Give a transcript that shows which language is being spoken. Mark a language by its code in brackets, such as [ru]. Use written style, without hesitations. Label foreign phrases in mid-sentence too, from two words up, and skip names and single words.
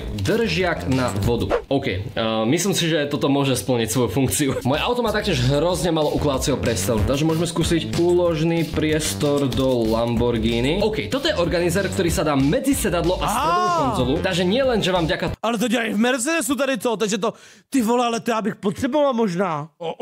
[sk] Držiak na vodu. OK, myslím si, že toto môže splniť svoju funkciu. Moje auto má taktiež hrozne malo ukladacieho priestoru, takže môžeme skúsiť úložný priestor do Lamborghini. OK, toto je organizer, ktorý sa dá medzi sedadlo a stredovú konzolu, takže nie len, že vám ďaká... [cs] Ale to dělají v Mercedesu tady to, takže to... Ty vole, ale to já bych potřeboval možná.